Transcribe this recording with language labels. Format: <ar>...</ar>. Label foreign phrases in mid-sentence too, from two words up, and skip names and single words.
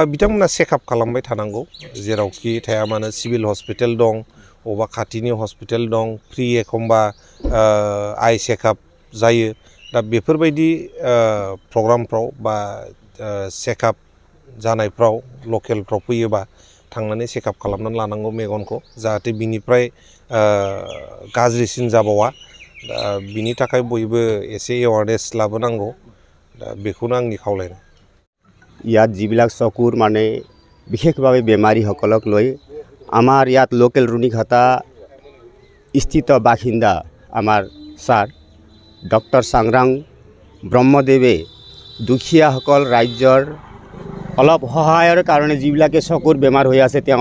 <brx>बिथांमोना चेकआप खालामबाय थानांगौ जेरावखि थाया मानो सिभिल हस्पिटाल दं अबा खाथिनि हस्पिटाल दं फ्रि एखमबा आइ चेकआप जायो दा बेफोरबायदि प्रग्रामफ्राव बा चेकआप जानायफ्राव लकेलफ्राव फैयोबा थांनानै चेकआप खालामनानै लानांगौ मेगनखौ जाहाथे बिनिफ्राय गाज्रिसिन जाबावा दा बिनि थाखाय बयबो एसे एवारनेस लाबोनांगौ दा बेखौनो आंनि खावलायनाय।</brx> <as>ইয়াত যিবিলাক চকুৰ মানে বিশেষভাৱে বেমাৰীসকলক লৈ আমাৰ ইয়াত লোকেল ৰুণিঘাটা স্থিত বাসিন্দা আমাৰ ছাৰ ডক্টৰ চাংৰাং ব্ৰহ্মদেৱে দুখীয়াসকল ৰাজ্যৰ অলপ সহায়ৰ কাৰণে যিবিলাকে চকুৰ বেমাৰ হৈ আছে</as>